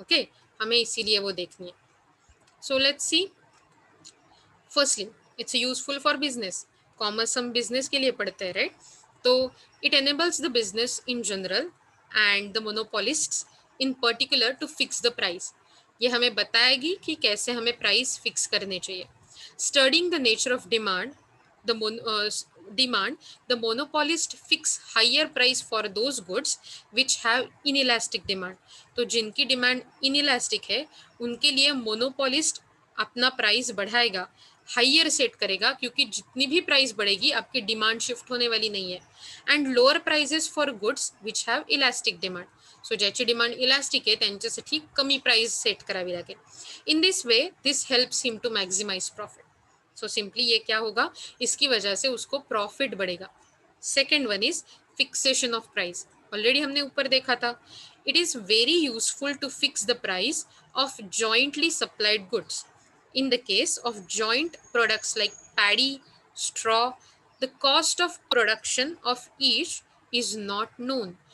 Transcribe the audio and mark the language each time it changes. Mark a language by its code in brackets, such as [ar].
[hi] Okay, हमें इसीलिए वो देखनी है. [en] So let's see. Firstly, it's useful for business. [hi] Commerce हम business के लिए पढ़ते हैं, right? [en] तो it enables the business in general and the monopolists in particular to fix the price. [hi] ये हमें बताएगी कि कैसे हमें price fix करने चाहिए. [en] Studying the nature of demand, the monopolist fix higher price for those goods which have inelastic demand. [hi] तो जिनकी डिमांड inelastic है उनके लिए मोनोपोलिस्ट अपना प्राइस बढ़ाएगा, हाइयर सेट करेगा, क्योंकि जितनी भी प्राइस बढ़ेगी आपकी डिमांड शिफ्ट होने वाली नहीं है. [en] And lower prices for goods which have elastic demand. [mr] So ज्याची डिमांड इलास्टिक आहे त्यांच्यासाठी कमी प्राइस सेट करावी लागेल. [en] In this way this helps him to maximise profit. [hi] So simply ये क्या होगा, इसकी वजह से उसको प्रॉफिट बढ़ेगा. [en] Second one is fixation of price. [hi] Already हमने ऊपर देखा था. [en] It is very useful to fix the price of jointly supplied goods. In the case of joint products like paddy, straw, the cost of production of each is not known.